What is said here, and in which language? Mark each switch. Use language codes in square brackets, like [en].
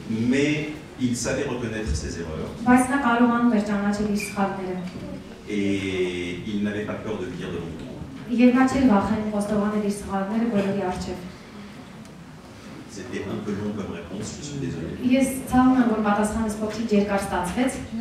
[fr] mais il savait reconnaître ses erreurs [hy] բայց նա կարողանում էր ճանաչել իր սխալները։ [fr] et il n'avait pas peur de le dire devant tout le monde. [hy] Եվ նա չէր վախենում խոստովանել իր սխալները բոլորի առջև։ [fr] C'était un peu long comme réponse, je suis désolé. [hy] Ես ցավում եմ, որ պատասխանս փոքրիկ երկար ստացվեց։